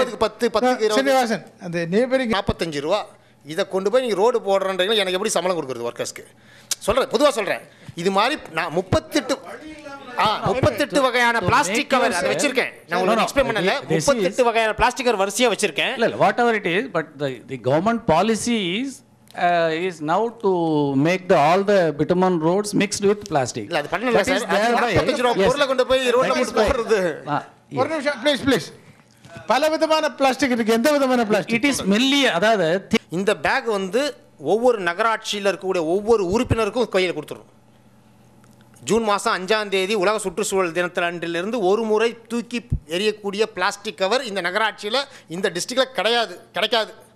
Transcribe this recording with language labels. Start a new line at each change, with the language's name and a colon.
Tamil: 20க்கு 10 20 அந்த நேபரிங் 45 ரூபா. இதை கொண்டு போய் நீங்கள் ரோடு போடுறன்றீங்களா, எனக்கு எப்படி சம்பளம் கொடுக்குறது ஒர்க்கர்ஸ்க்கு? சொல்கிறேன், பொதுவாக சொல்கிறேன். இது மாதிரி நான் 38 வகையான பிளாஸ்டிக் கவர் அதை வச்சிருக்கேன். நான் உங்களுக்கு எக்ஸ்பிளைன் பண்ணல, 38 வகையான பிளாஸ்டிக் கவர் வரிசையா வச்சிருக்கேன். இல்ல
English: whatever it is, but the government policy is now to make all the bitumen roads mixed with plastic.
Tamil: இல்ல அது பண்ணல சார், 45 ரூபாய் பொருளை கொண்டு போய் ரோட்ல போடுறது. ஒரு நிமிஷம் ப்ளீஸ். பல விதமான பிளாஸ்டிக் இருக்கு, எந்த விதமான பிளாஸ்டிக்?
English: it is மெல்லி,
Tamil: அதாவது இந்த பேக் வந்து ஒவ்வொரு நகராட்சியில் இருக்கக்கூடிய ஒவ்வொரு உறுப்பினருக்கும் கையில் கொடுத்துரும். ஜூன் மாதம் 5ஆம் தேதி உலக சுற்றுச்சூழல் தினத்தில் அன்றிலிருந்து ஒரு முறை தூக்கி எரியக்கூடிய பிளாஸ்டிக் கவர் இந்த நகராட்சியில் இந்த டிஸ்ட்ரிக்டில் கிடைக்காது.